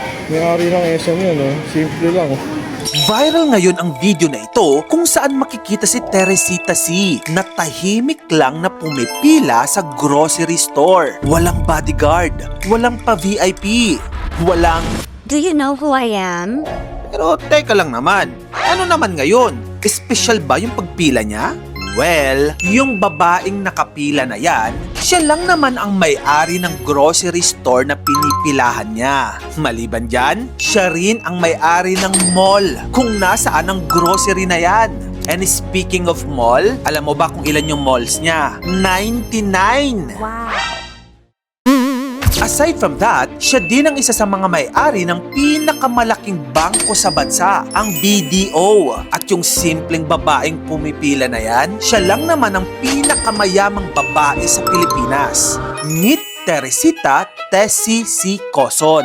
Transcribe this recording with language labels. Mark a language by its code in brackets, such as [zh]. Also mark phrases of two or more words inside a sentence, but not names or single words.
[tl] May-ari ng SM yun, oh. Simple lang, oh. Viral ngayon ang video na ito kung saan makikita si Teresita C na tahimik lang na pumipila sa grocery store. Walang bodyguard, walang pa-VIP, walang... [en] Do you know who I am? [tl] Pero teka lang naman, ano naman ngayon? Espesyal ba yung pagpila niya? Well, yung babaeng nakapila na yan, siya lang naman ang may-ari ng grocery store na pinipilahan niya. Maliban dyan, siya rin ang may-ari ng mall kung nasaan ang grocery na yan. [en] And speaking of mall, [tl] alam mo ba kung ilan yung malls niya? 99! Wow. [en] Aside from that, [tl] siya din ang isa sa mga may-ari ng pinakamalaking bangko sa bansa, ang BDO. At yung simpleng babaeng pumipila na yan, siya lang naman ang pinakamayamang babae sa Pilipinas. [en] Meet Teresita Tessie C. Coson.